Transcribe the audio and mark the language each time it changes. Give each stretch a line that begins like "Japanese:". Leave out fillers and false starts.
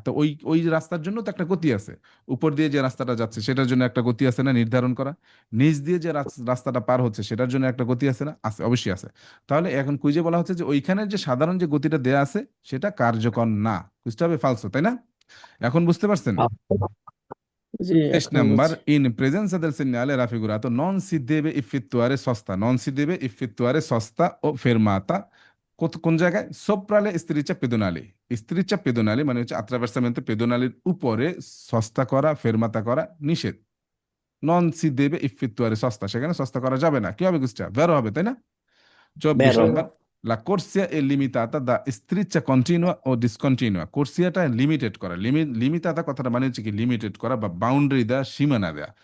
Bangla: তো ওই ওই রাস্তার জন্য তো একটা গতি আছে। উপর দিয়ে যে রাস্তাটা যাচ্ছে সেটার জন্য একটা গতি আছে না নির্ধারণ করা, নিচ দিয়ে যে রাস্তাটা পার হচ্ছে সেটার জন্য একটা গতি আছে না, আছে, অবশ্যই আছে। তাহলে এখন কুইজে বলা হচ্ছে যে ওইখানে যে সাধারণ যে গতিটা দেয়া আছে সেটা কার্যকর না, বুঝতে হবে ফালসো, তাই না? এখন বুঝতে পারছেন? জি, 23 এখন নাম্বার, বুঝছি।
Italian: in presenza del segnale raffigurato non si deve effettuare sosta, non si deve effettuare sosta o fermata
Bangla: কোন জায়গায়? সোপ্রালে স্ত্রিচা পেদোনালি, স্ত্রিচা পেদোনালি মানে হচ্ছে আত্রাভার্সামেন্তে পেদোনালির উপরে সস্তা করা, ফেরমাতা করা নিষেধ। নন সি দেবে ইফেক্তুয়ারে সস্তা, সেখানে সস্তা করা যাবে না। কি হবে কুইজটা, বেরো হবে, তাই না? 24 বেরো। Number,
Italian: la corsia è limitata da striscia continua o discontinua,
Bangla: কোর্সিয়াটা limited করা, লিমিটাতা কথাটা মানে হচ্ছে কি লিমিটেড করা বা বাউন্ডারি দেওয়া, সীমানা দেওয়া।